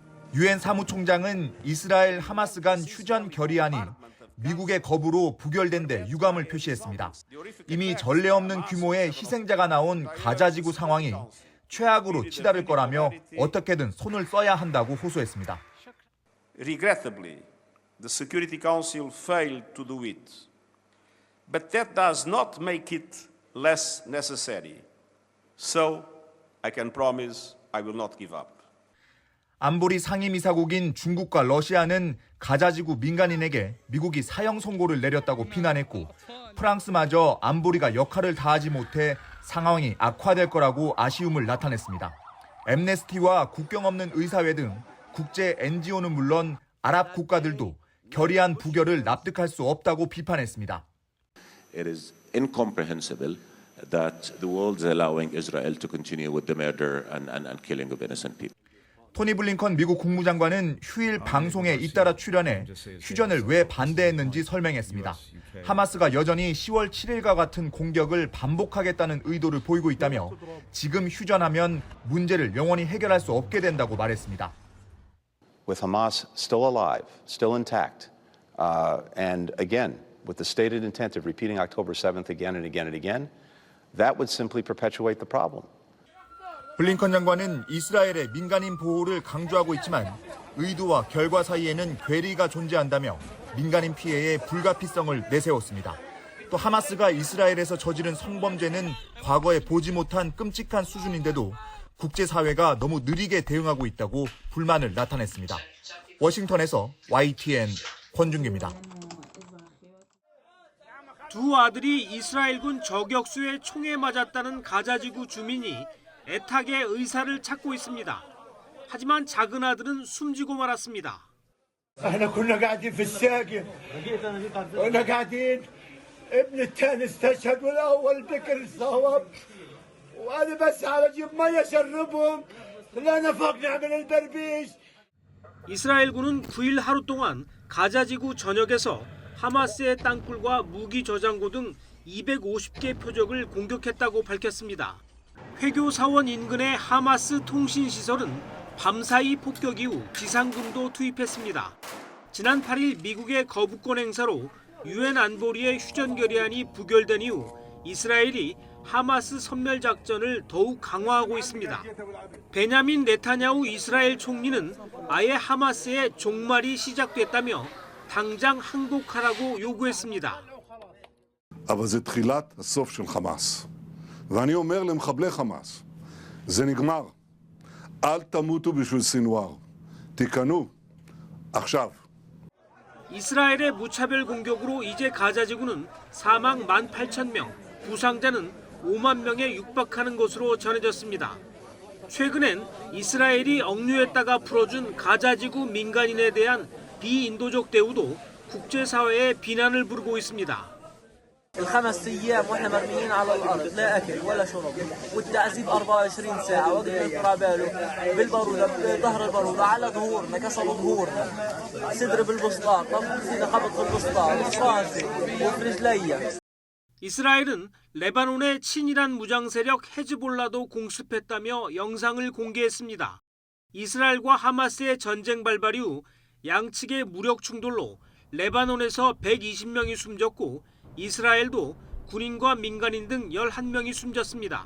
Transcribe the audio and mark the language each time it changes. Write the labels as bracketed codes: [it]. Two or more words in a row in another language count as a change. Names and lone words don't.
[ko] 유엔 사무총장은 이스라엘 하마스 간 휴전 결의안이 미국의 거부로 부결된 데 유감을 표시했습니다. 이미 전례 없는 규모의 희생자가 나온 가자지구 상황이 최악으로 치달을 거라며 어떻게든 손을 써야 한다고 호소했습니다. [en] Regrettably, the Security Council failed to do it. But that does not make it less necessary. So, I can promise I will not give up. [ko] 안보리 상임이사국인 중국과 러시아는 가자지구 민간인에게 미국이 사형 선고를 내렸다고 비난했고 프랑스마저 안보리가 역할을 다하지 못해 상황이 악화될 거라고 아쉬움을 나타냈습니다. 엠네스티와 국경 없는 의사회 등 국제 NGO는 물론 아랍 국가들도 결의안 부결을 납득할 수 없다고 비판했습니다. [en] It is incomprehensible that the world is allowing Israel to continue with the murder and killing of innocent people. [ko] 토니 블링컨 미국 국무장관은 휴일 방송에 잇따라 출연해 휴전을 왜 반대했는지 설명했습니다. 하마스가 여전히 10월 7일과 같은 공격을 반복하겠다는 의도를 보이고 있다며 지금 휴전하면 문제를 영원히 해결할 수 없게 된다고 말했습니다. [en] With Hamas still alive, still intact, and again, with the stated intent of repeating October 7th again and again and again, that would simply perpetuate the problem. [ko] 블링컨 장관은 이스라엘의 민간인 보호를 강조하고 있지만 의도와 결과 사이에는 괴리가 존재한다며 민간인 피해의 불가피성을 내세웠습니다. 또 하마스가 이스라엘에서 저지른 성범죄는 과거에 보지 못한 끔찍한 수준인데도 국제사회가 너무 느리게 대응하고 있다고 불만을 나타냈습니다. 워싱턴에서 YTN 권준규입니다. 두 아들이 이스라엘군 저격수의 총에 맞았다는 가자지구 주민이 애타게 의사를 찾고 있습니다. 하지만 작은 아들은 숨지고 말았습니다. [ar] احنا كنا قاعدين في الساقية وانا قاعدين ابن الثاني استشهد والاول بكر صوب وانا بس على اجيب ميه اشربهم لا نفق نعمل البربيش. [ko] 이스라엘군은 9일 하루 동안 가자지구 전역에서 하마스의 땅굴과 무기 저장고 등 250개 표적을 공격했다고 밝혔습니다. 회교 사원 인근의 하마스 통신시설은 밤사이 폭격 이후 비상금도 투입했습니다. 지난 8일 미국의 거부권 행사로 유엔 안보리의 휴전 결의안이 부결된 이후 이스라엘이 하마스 섬멸 작전을 더욱 강화하고 있습니다. 베냐민 네타냐후 이스라엘 총리는 아예 하마스의 종말이 시작됐다며 당장 항복하라고 요구했습니다. [he] אבל זה תחילת הסוף של חמאס. ואני אומר למחבלי חמאס, זה נגמר. אל תמותו בשביל סינואר. תיכנו עכשיו. [ko] 이스라엘의 무차별 공격으로 이제 가자지구는 사망 18,000명, 부상자는 5만 명에 육박하는 것으로 전해졌습니다. 최근엔 이스라엘이 억류했다가 풀어준 가자지구 민간인에 대한 비인도적 대우도 국제사회에 비난을 부르고 있습니다. [ar] الخمس ايام واحنا مرميين على الارض لا اكل ولا شرب والتعذيب 24 ساعه وقت الترابالو بالباروده بظهر الباروده على ظهورنا كسروا ظهورنا صدر بالبسطاط فينا خبط في البسطاط وفي وفي رجليا. [ko] 이스라엘은 레바논의 친이란 무장 세력 헤즈볼라도 공습했다며 영상을 공개했습니다. 이스라엘과 하마스의 전쟁 발발 이후 양측의 무력 충돌로 레바논에서 120명이 숨졌고 이스라엘도 군인과 민간인 등 11명이 숨졌습니다.